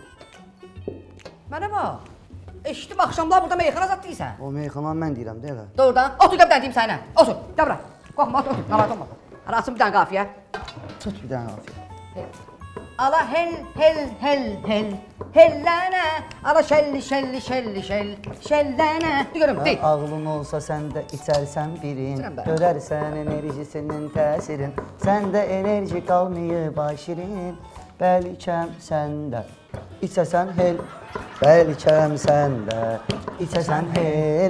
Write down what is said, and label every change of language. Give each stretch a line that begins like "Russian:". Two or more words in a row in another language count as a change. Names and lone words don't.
Azerbaijani: Mənə bax. Eşitdim axşamlar burada meyxana zat deyirsən. O meyxananı mən deyirəm də elə. Doğrudan. Otur da bir dənə deyim sənə. Otur. Gəl bura. Qorxma, otur. Narahat olma. Hala açın bir dənə qafiyə. Tut bir dənə qafiyə. Ala hel hel hel hel. Hellənə. Ala şəlli şəlli şəlli şəll. Şəllənə. Görüm, deyil. Ağlın olsa sən də içərsən birin. İçirəm ben. Görərsən enerjisinin təsirin. Səndə enerji qalmayıb aşirin. Bəlkəm səndə içəsən hel. Bəlkəm səndə içəsən hel.